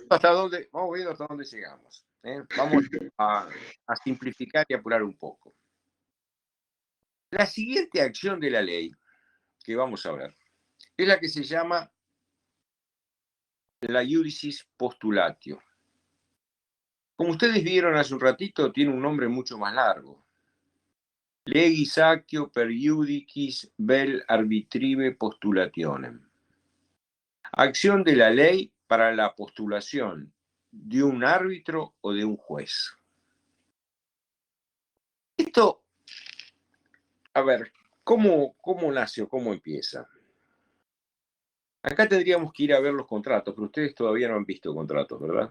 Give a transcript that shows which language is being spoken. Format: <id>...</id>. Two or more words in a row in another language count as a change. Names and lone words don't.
<es>Vamos viendo hasta dónde llegamos. Vamos a simplificar y apurar un poco. La siguiente acción de la ley que vamos a ver es la que se llama la</es> <la>iudicis postulatio.</la> <es>Como ustedes vieron hace un ratito, tiene un nombre mucho más largo.</es> <la>Legis actio per iudicis vel arbitrive postulationem.</la> <es>Acción de la ley para la postulación de un árbitro o de un juez. Esto, a ver, ¿cómo nace o cómo empieza? Acá tendríamos que ir a ver los contratos, pero ustedes todavía no han visto contratos, ¿verdad?</es>